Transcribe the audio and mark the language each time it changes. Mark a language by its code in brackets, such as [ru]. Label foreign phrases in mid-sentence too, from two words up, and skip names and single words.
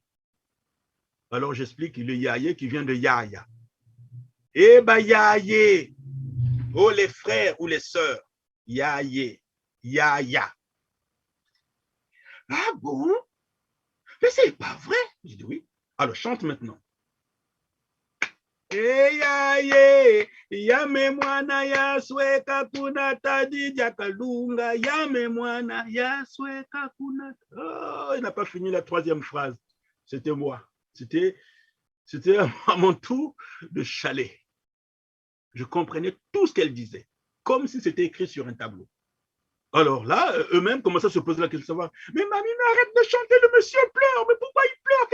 [fr] Alors j'explique le yaye qui vient de yaya. Eh ben yaye. Oh les frères ou les sœurs. Yaye. Yaya. Ah bon? Mais c'est pas vrai. J'ai dit oui. Alors chante maintenant. [kg] Yaye, yame mwana yasweka kuna tadi diakalunga, yame mwana yasweka kuna. [fr] Oh, il n'a pas fini la troisième phrase. C'était moi. C'était à mon tour de chalet. Je comprenais tout ce qu'elle disait, comme si c'était écrit sur un tableau. Alors là, eux-mêmes commençaient à se poser la question de savoir, mais mamie, mais arrête de chanter, le monsieur pleure, mais pourquoi il pleure?